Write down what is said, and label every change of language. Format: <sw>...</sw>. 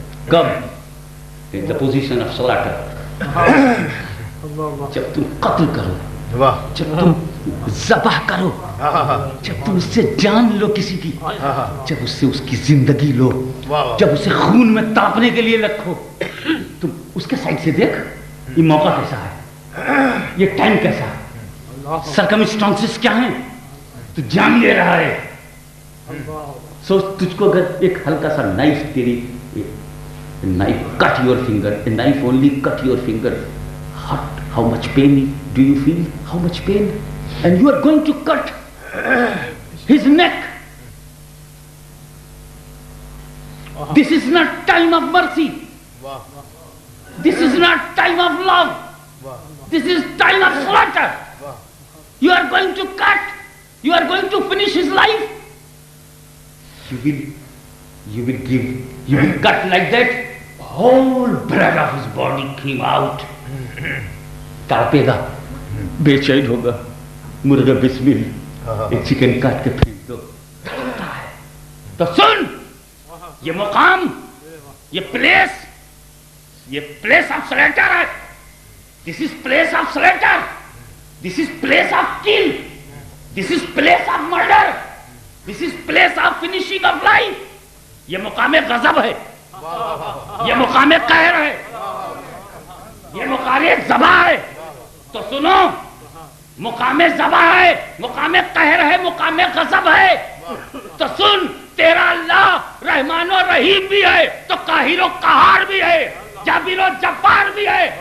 <en>Come in the position of slaughter.</en> <ur>جب تم قتل کرو، جب تم ذبح کرو، جب تم اس سے جان لو کسی کی، جب اس سے اس کی زندگی لو، جب اسے خون میں تاپنے کے لیے رکھو، تم اس کے سائڈ سے دیکھ یہ موقع کیسا ہے، یہ ٹائم کیسا ہے، سرکمسٹانسز کیا ہیں. تو جان لے رہا ہے. سوچ تجھ کو اگر ایک ہلکا سا نائف تیری</ur> <en>Knife cut your finger, knife only cut your finger, how much pain do you feel? How much pain? And you are going to cut his neck. This is not time of mercy. This is not time of love. This is time of slaughter. You are going to cut. You are going to finish his life. You will cut like that. Whole blood of his body came out.</en> <ur>تڑپے گا، بے چین ہوگا. مرغا بسمل ایک chicken کاٹ کے پھینک دو، تڑپتا ہے. تو سن، یہ مقام، یہ</ur> <en>place of slaughter</en> <ur>ہے.</ur> <en>This is place of slaughter, this is place of kill, this is place of murder, this is place of finishing of life.</en> <ur>یہ مقام غضب ہے، یہ مقام قہر ہے، یہ مقام ذبح ہے. تو سنو، مقام ذبح ہے، مقام قہر ہے، مقام غضب ہے. تو سن، تیرا اللہ رحمان و رحیم بھی ہے تو قاہر و قہار بھی ہے، جابر و جبار بھی ہے.</ur>